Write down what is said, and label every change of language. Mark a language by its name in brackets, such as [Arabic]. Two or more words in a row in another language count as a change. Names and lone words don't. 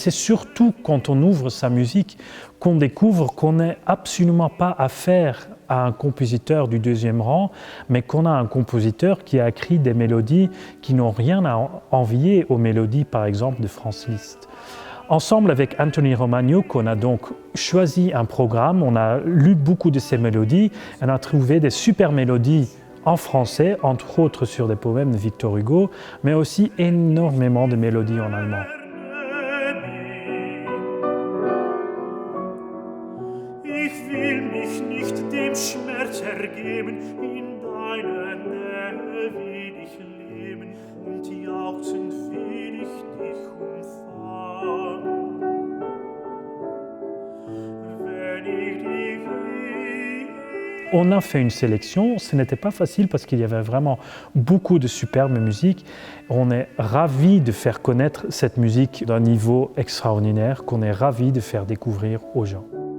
[French] c'est surtout quand on ouvre sa musique qu'on découvre qu'on n'est absolument pas affaire à un compositeur du deuxième rang, mais qu'on a un compositeur qui a écrit des mélodies qui n'ont rien à envier aux mélodies, par exemple, de Franz Liszt. Ensemble avec Anthony Romaniuk, on a donc choisi un programme, on a lu beaucoup de ces mélodies, on a trouvé des super mélodies en français, entre autres sur des poèmes de Victor Hugo, mais aussi énormément de mélodies en allemand. [German] Ich will mich nicht dem Schmerz ergeben, in deiner Nähe will ich leben und jauchzend will ich dich umfangen. Wenn ich dich [French] On a fait une sélection, ce n'était pas facile parce qu'il y avait vraiment beaucoup de superbes musiques. On est ravis de faire connaître cette musique d'un niveau extraordinaire qu'on est ravis de faire découvrir aux gens.